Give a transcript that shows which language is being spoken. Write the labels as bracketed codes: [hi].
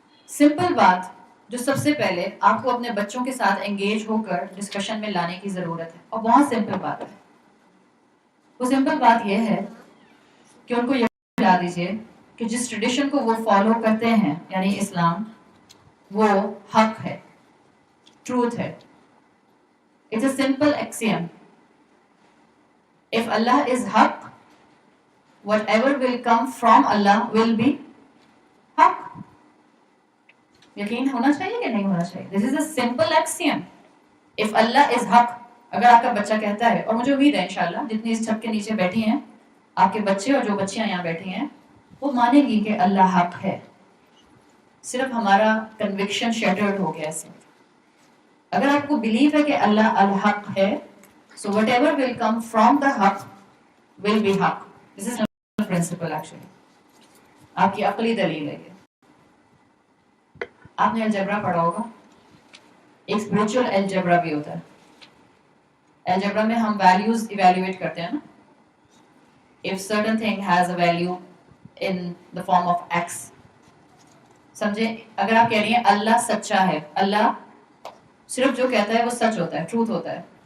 [ur] Simple بات جو سب سے پہلے آپ کو اپنے بچوں کے ساتھ انگیج ہو کر ڈسکشن میں لانے کی ضرورت ہے, اور بہت سمپل بات ہے. وہ سمپل بات یہ ہے کہ ان کو یہ بتا دیجیے کہ جس ٹریڈیشن کو وہ فالو کرتے ہیں یعنی اسلام, وہ حق ہے, ٹروتھ ہے. [en] It's a simple axiom. If Allah is haq, whatever will come from Allah will be haq. [ur] یقین ہونا چاہیے کہ نہیں ہونا چاہیے؟ [en] This is a simple axiom. If Allah is haq, [ur] اگر آپ کا بچہ کہتا ہے, اور مجھے امید ہے انشاءاللہ جتنی اس چھت کے نیچے بیٹھی ہیں آپ کے بچے اور جو بچیاں یہاں بیٹھی ہیں وہ مانیں گی کہ اللہ حق ہے, صرف ہمارا کنوکشن شیٹرڈ ہو گیا ہے. اگر آپ کو بلیف ہے کہ اللہ الحق ہے, [en] so whatever will come from the haq will be haq. This is not a principle actually. [ur] آپ کی عقلی دلیل ہے. آپ نے الجبرا پڑھا ہوگا, ایک اسپرچل الجبرا بھی ہوتا ہے. الجبرا میں ہم ویلیوز ایویلویٹ کرتے ہیں نا. [en] If certain thing has a value in the form of x, [ur] سمجھے, اگر آپ کہہ رہی ہیں اللہ سچا ہے, اللہ صرف جو کہتا ہے وہ سچ ہوتا ہے, ٹروتھ ہوتا ہے.